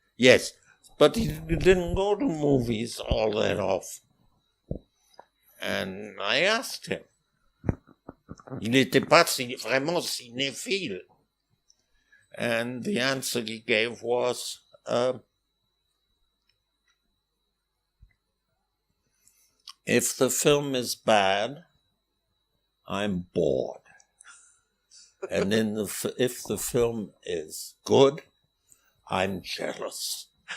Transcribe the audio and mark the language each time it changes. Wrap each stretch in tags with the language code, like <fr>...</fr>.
<en>Yes, but he didn't go to movies all that often. And I asked him.</en> <fr>Il n'était pas vraiment cinéphile.</fr> <en>And the answer he gave was, if the film is bad, I'm bored. And if the film is good, I'm jealous.</en>